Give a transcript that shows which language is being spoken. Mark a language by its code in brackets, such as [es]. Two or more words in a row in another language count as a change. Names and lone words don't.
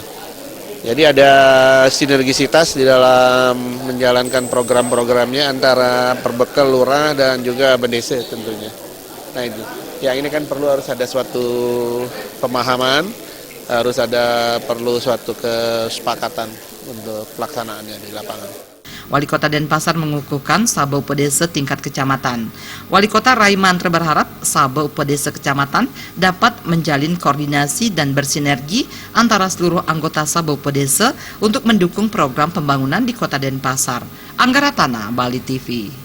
[id] Jadi ada sinergisitas di dalam menjalankan program-programnya antara Perbekel, Lurah, dan juga Bendesa tentunya. Nah itu, ya ini kan harus ada suatu pemahaman, perlu suatu kesepakatan untuk pelaksanaannya di lapangan. Wali Kota Denpasar mengukuhkan Sabah Upedesa tingkat kecamatan. Wali Kota Rai Mantra berharap Sabah Upedesa kecamatan dapat menjalin koordinasi dan bersinergi antara seluruh anggota Sabah Upedesa untuk mendukung program pembangunan di Kota Denpasar. Anggaratana, Bali TV.